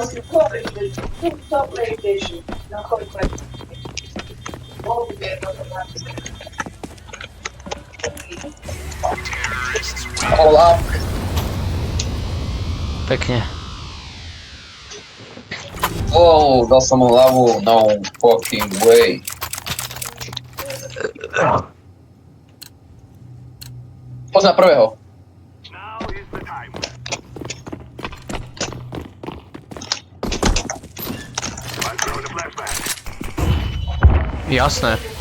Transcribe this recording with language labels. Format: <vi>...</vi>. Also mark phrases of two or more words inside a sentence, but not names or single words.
<sk>Hola. Pekne. Wow, dal som mu hlavu.</sk> <en>No fucking way.</en> <sk>Pozná prvého. Jasné.</sk>